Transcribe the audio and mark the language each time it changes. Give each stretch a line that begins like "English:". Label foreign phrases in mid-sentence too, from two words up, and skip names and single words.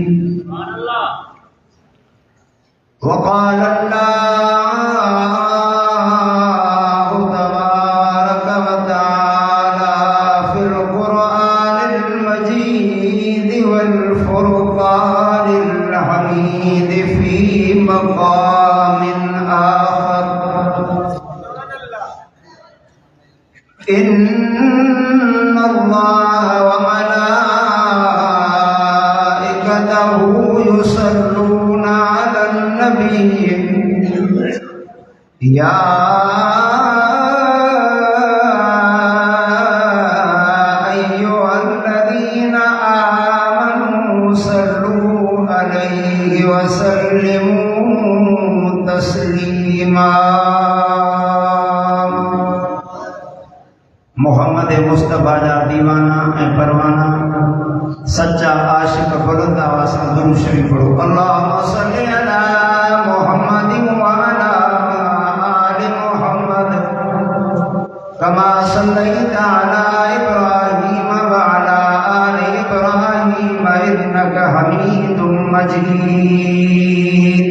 Arabic: وقال الله تبارك وتعالى في القرآن المجيد والفرقان الحميد في مقام آخر. إن الله و ملائكته يصلون على النبي يا أيها الذين آمنوا صلوا عليه و سلموا تسليما.
Saraiki: محمد مصطفیٰ دا دیوانہ ایں پروانہ سچا عاشق بلند آواز نال درود شریف پڑھو.
Arabic: اللهم صل على محمد و على آل محمد كما صليت على إبراهيم و على آل إبراهيم إنك حميد مجيد.